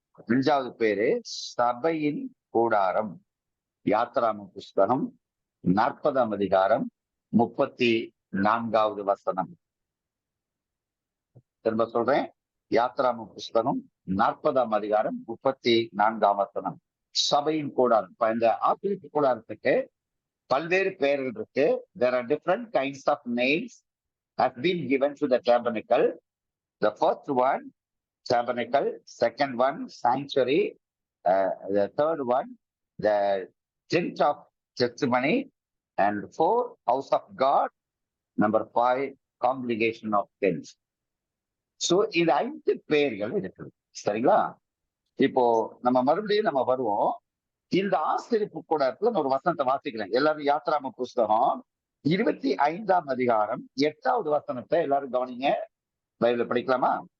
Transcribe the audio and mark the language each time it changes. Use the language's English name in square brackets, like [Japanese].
[Tamil] 5வது பேரு சபையின் கூடாரம். யாத்ராம புஸ்தகம் 40ஆம் அதிகாரம் 34வது வசனம். திரும்ப சொல்றேன், யாத்ராம புஸ்தகம் 40ஆம் அதிகாரம் 34ஆம் வசனம். சபையின் கூடாரம். இந்த ஆசரிப்பு கூடாரத்துக்கு பல்வேறு பெயர்கள் இருக்கு. [English] There are different kinds of names has been given to the tabernacle. The first one tabernacle, second one sanctuary, the third one the tent of testimony, and 4 house of God, number 5 congregation of tents. [Tamil] So இந்த 5 பெயர்கள் இருக்குது. சரிங்களா? இப்போ நம்ம மறுபடியும் வருவோம். இந்த ஆசரிப்பு கூடாரத்துல ஒரு வசனத்தை வாசிக்கிறேன். எல்லாரும் யாத்ராம புஸ்தகம் 25ஆம் அதிகாரம் 8வது வசனத்தை எல்லாரும் கவனிங்க. பைபிள படிக்கலாமா?